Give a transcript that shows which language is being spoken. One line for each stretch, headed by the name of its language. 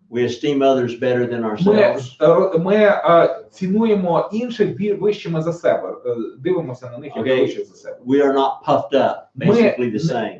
English: we esteem others better than ourselves.
Ukrainian: ми цінуємо інших вищими за себе, дивимося на них як
English: Okay.
Ukrainian: вище за себе.
English: We are not puffed up, basically the same.